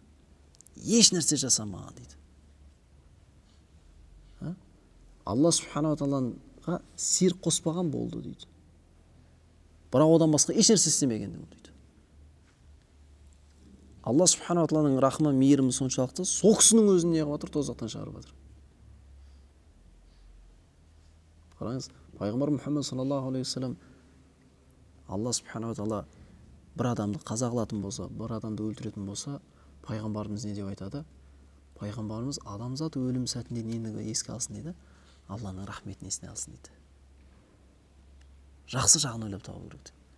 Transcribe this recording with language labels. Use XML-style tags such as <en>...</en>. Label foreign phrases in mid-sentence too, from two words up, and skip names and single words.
<kk>Еш нәрсе жасамаған дейді.</kk> <ar>الله سبحانه وتعالى</ar> <kk>сирк қоспаған болды дейді. Бірақ одан басқа еш нәрсе істемеген дейді.</kk> <ar>الله سبحانه وتعالى</ar> <kk>рахмы, мейірімі соншалықты, сол кісінің өзін не қылып жатыр? Тозақтан шығарып жатыр. Қараңыз, пайғамбар Мұхаммад</kk> <ar>صلى الله عليه وسلم الله سبحانه وتعالى</ar> <kk>бір адамды қаза қылатын болса, бір адамды өлтіретін болса, пайғамбарымыз не деп айтады? Пайғамбарымыз адамзат өлім сәтінде нені еске алсын дейді? Алланың рахметін есіне алсын дейді. Жақсы жағын ойлап табу керек.</kk>